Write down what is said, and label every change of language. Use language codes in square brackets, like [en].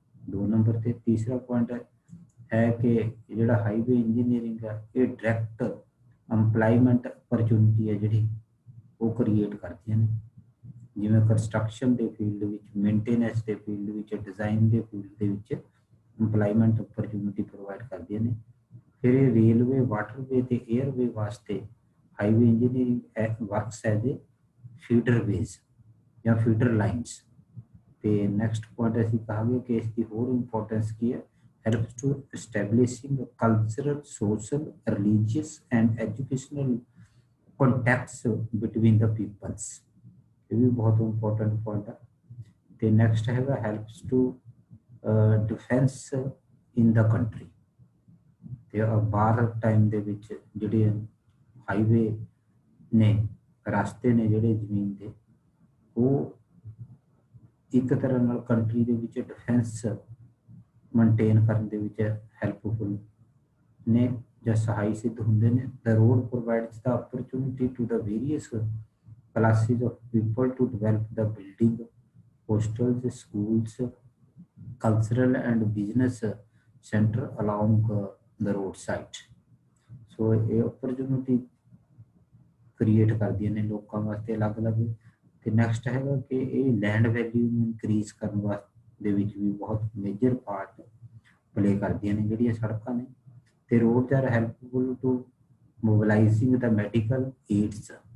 [pa] 2 number ਤੇ ਤੀਸਰਾ point ਹੈ ਕਿ ਜਿਹੜਾ ਹਾਈਵੇ ਇੰਜੀਨੀਅਰਿੰਗ ਆ ਇਹ ਡਾਇਰੈਕਟ ਐਮਪਲਾਈਮੈਂਟ ਅਪਰਚੁਨਿਟੀ ਹੈ ਜਿਹੜੀ ਉਹ ਕ੍ਰੀਏਟ ਕਰਦੀਆਂ ਨੇ, ਜਿਵੇਂ ਕੰਸਟਰਕਸ਼ਨ ਦੇ ਫੀਲਡ ਵਿੱਚ, ਮੇਨਟੇਨੈਂਸ ਦੇ ਫੀਲਡ ਵਿੱਚ, ਡਿਜ਼ਾਈਨ ਦੇ ਫੀਲਡ ਦੇ ਵਿੱਚ ਐਮਪਲਾਈਮੈਂਟ ਅਪਰਚੁਨਿਟੀ ਪ੍ਰੋਵਾਈਡ ਕਰਦੀਆਂ ਨੇ। ਫਿਰ ਇਹ ਰੇਲਵੇ, ਵਾਟਰਵੇ ਤੇ 에ਅਰਵੇ ਵਾਸਤੇ highway engineering works as a ਫੀਡਰਵੇਜ਼ ਜਾਂ ਫੀਡਰ ਲਾਈਨਸ। ਤੇ ਨੈਕਸਟ ਪੁਆਇੰਟ ਅਸੀਂ ਕਹਾਂਗੇ ਕਿ ਇਸ ਦੀ ਹੋਰ ਇੰਪੋਰਟੈਂਸ ਕੀ ਹੈ, [en] helps to establishing a cultural, social, religious and educational contacts between the peoples। [pa] ਇਹ ਵੀ ਬਹੁਤ ਇੰਪੋਰਟੈਂਟ ਪੁਆਇੰਟ ਹੈ। [en] ਤੇ ਨੈਕਸਟ [pa] ਹੈਗਾ [en] Helps to defence in the country. [pa] ਤੇ ਬਾਹਰ ਟਾਈਮ ਦੇ ਵਿੱਚ ਜਿਹੜੇ ਹਾਈਵੇ ਨੇ, ਰਸਤੇ ਨੇ ਜਿਹੜੇ ਜ਼ਮੀਨ ਦੇ, ਉਹ ਇੱਕ ਤਰ੍ਹਾਂ ਨਾਲ ਕੰਟਰੀ ਦੇ ਵਿੱਚ ਡਿਫੈਂਸ ਮੇਨਟੇਨ ਕਰਨ ਦੇ ਵਿੱਚ ਹੈਲਪਫੁਲ ਨੇ ਜਾਂ ਸਹਾਈ ਸਿੱਧ ਹੁੰਦੇ ਨੇ। [en] The road provides the opportunity to the various classes of people to develop the building, hostels, schools, cultural and business center along the roadside। [pa] ਸੋ ਇਹ opportunity ਕ੍ਰੀਏਟ ਕਰਦੀਆਂ ਨੇ ਲੋਕਾਂ ਵਾਸਤੇ ਅਲੱਗ-ਅਲੱਗ। ਤੇ ਨੈਕਸਟ ਹੈਗਾ ਕਿ ਇਹ ਲੈਂਡ ਵੈਲਿਊ ਨੂੰ ਇਨਕਰੀਜ਼ ਕਰਨ ਵਾਸਤੇ ਦੇ ਵਿੱਚ ਵੀ ਬਹੁਤ ਮੇਜਰ ਪਾਰਟ ਪਲੇ ਕਰਦੀਆਂ ਨੇ ਜਿਹੜੀਆਂ ਸੜਕਾਂ ਨੇ। [en] ਤੇ roads are helpful to mobilising the medical aids.